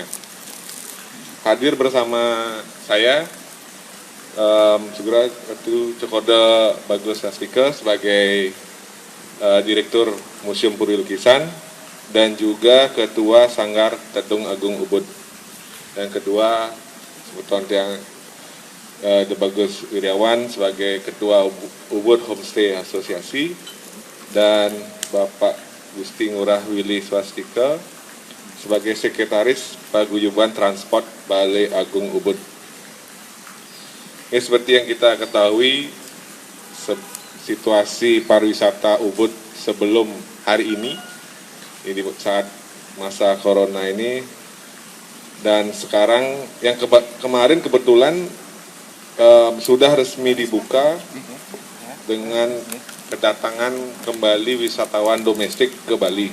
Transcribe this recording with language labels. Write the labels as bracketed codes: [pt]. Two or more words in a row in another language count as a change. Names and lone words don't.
[id] Hadir bersama saya segera itu Cokoda Bagus Astika sebagai Direktur Museum Puri Lukisan dan juga Ketua Sanggar Tedung Agung Ubud. Dan kedua sebetulnya Tiang De Bagus Wiryawan sebagai Ketua Ubud Homestay Asosiasi dan Bapak Gusti Ngurah Willy Swastika sebagai Sekretaris Paguyuban Transport Balai Agung Ubud. Seperti yang kita ketahui, situasi pariwisata Ubud sebelum hari ini saat masa corona ini, dan sekarang yang kemarin kebetulan sudah resmi dibuka dengan kedatangan kembali wisatawan domestik ke Bali.